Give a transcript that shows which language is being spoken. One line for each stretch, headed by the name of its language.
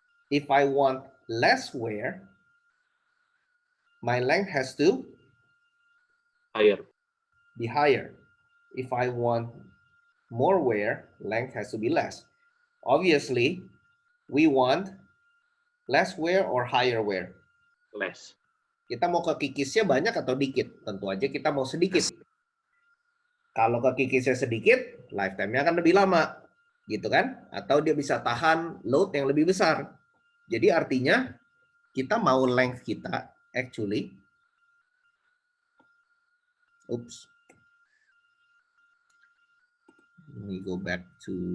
English: If I want less wear, my length has to be higher. If I want more wear, length has to be less. Obviously, we want less wear or higher wear. Less.
Indonesian: Kita mau kekikisnya banyak atau dikit? Tentu aja kita mau sedikit. Kalau kekikisnya sedikit, lifetime-nya akan lebih lama, gitu kan? Atau dia bisa tahan load yang lebih besar. Jadi artinya kita mau
English: length kita actually, oops, let me go back to